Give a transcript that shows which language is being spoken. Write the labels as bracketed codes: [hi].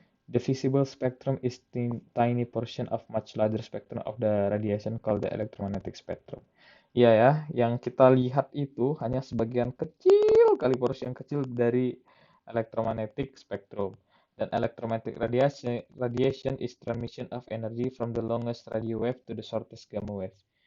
[en] The visible spectrum is tiny portion of much larger spectrum of the radiation called the electromagnetic spectrum. [id] Iya ya, yang kita lihat itu hanya sebagian kecil kali porsi yang kecil dari electromagnetic spectrum. Dan [en] electromagnetic radiation is transmission of energy from the longest radio wave to the shortest gamma wave.